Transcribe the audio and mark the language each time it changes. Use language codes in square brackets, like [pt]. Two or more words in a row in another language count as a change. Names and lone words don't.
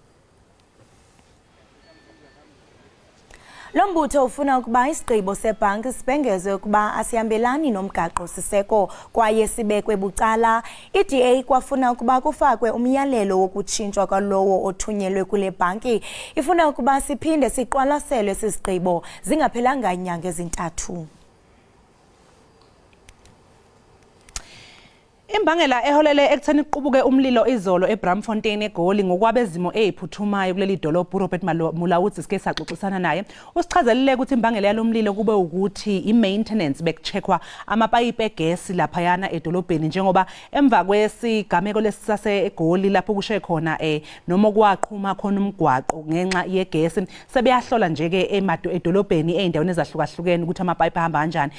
[xh] Lo mbutho ufuna ukuba isigqibo sebhanki sibhengezwe ukuba asihambelani nomgaqo siseko kwaye sibekwe bucala. I-DA kwafuna ukuba kufakwe umyalelo wokutshintshwa kwalowo othunyelwe kule bhanki. Ifuna ukuba siphinde siqwalaselwe sisigqibo zingaphelanga inyanga ezintathu. [zu] Imbangela eholele ekutheni kuqubuke umlilo izolo eBramfontein eGoli ngokwabezimo eziphuthumayo kuleli dolobhu. Robert Mulawuthi sike saxoxisana naye usichazelile ukuthi imbangela yalomlilo kube ukuthi imaintenance bekucheckwa amapayipi egesi lapha yana edolobheni njengoba emva kwesigameko lesisase eGoli lapho kushe khona noma kwaqhuma khona umgwaqo ngenxa yegesi sebeyahlola nje ke edolobheni eindaweni ezahlukahlukene ukuthi amapayipi ahamba kanjani.